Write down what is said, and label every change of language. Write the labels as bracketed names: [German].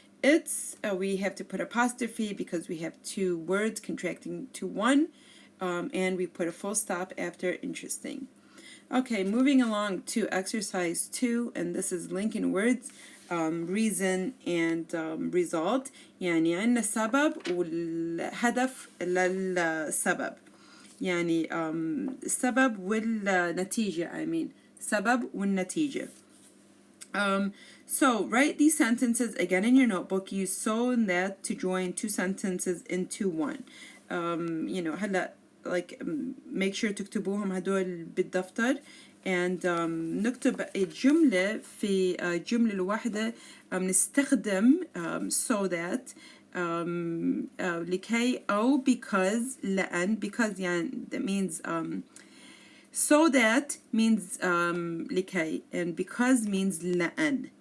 [English] It's, we have to put apostrophe because we have two words contracting to one. And we put a full stop after interesting. Okay, moving along to exercise 2, and this is linking words, reason and result. [Arabic] يعني عندنا سبب والهدف للسبب. يعني السبب والنتيجة, سبب والنتيجة. [English] So write these sentences again in your notebook. Use so and that to join two sentences into one. [Arabic] هلا [English] make sure [Arabic] تكتبوهم هدول بالدفتر, and نكتب الجملة في الجملة الواحدة نستخدم [English] so that [Arabic] لكي أو because لأن, because يعني [English] that means so that means [Arabic] لكي, [English] and because means [Arabic] لأن.